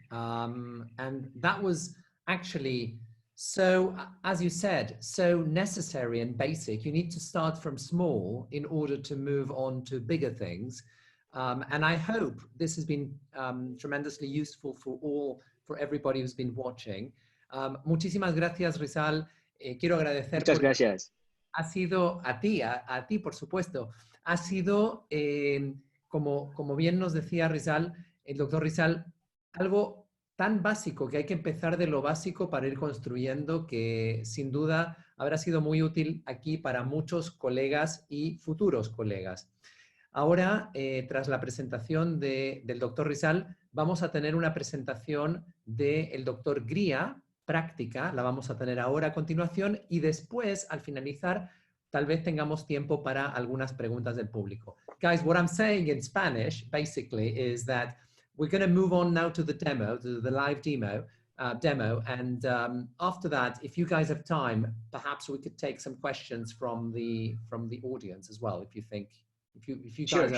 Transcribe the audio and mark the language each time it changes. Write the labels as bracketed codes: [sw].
[en] And that was actually so, as you said, so necessary and basic. You need to start from small in order to move on to bigger things. And I hope this has been tremendously useful for everybody who's been watching. [es] Muchísimas gracias, Rizal. Quiero agradecer. Muchas gracias. Ha sido a ti, por supuesto. Ha sido, como bien nos decía Rizal, el doctor Rizal, algo tan básico que hay que empezar de lo básico para ir construyendo, que sin duda habrá sido muy útil aquí para muchos colegas y futuros colegas. Ahora, tras la presentación del doctor Rizal, vamos a tener una presentación del doctor Griya, práctica, la vamos a tener ahora a continuación, y después, al finalizar, tal vez tengamos tiempo para algunas preguntas del público. [en] Guys, what I'm saying in Spanish, basically, is that we're going to move on now to the demo, to the live demo, and after that, if you guys have time, perhaps we could take some questions from the audience as well, if you think, if you guys